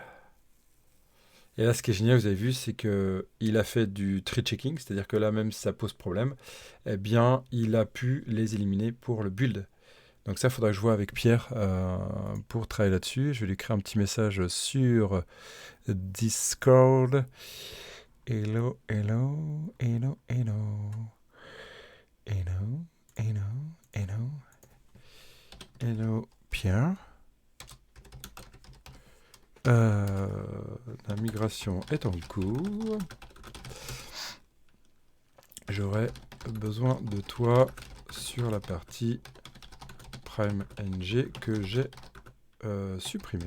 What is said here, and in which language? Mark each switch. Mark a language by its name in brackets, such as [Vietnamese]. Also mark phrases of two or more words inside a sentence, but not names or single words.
[French] Et là, ce qui est génial, vous avez vu, c'est que il a fait du [English] tree checking, [French] c'est-à-dire que là, même si ça pose problème, eh bien, il a pu les éliminer pour le build. Donc ça, il faudra que je vois avec Pierre pour travailler là-dessus. Je vais lui créer un petit message sur Discord. [English] Hello, hello, hello, hello. Hello, hello, hello. Hello, Pierre. [French] La migration est en cours. J'aurais besoin de toi sur la partie Prime NG que j'ai supprimée.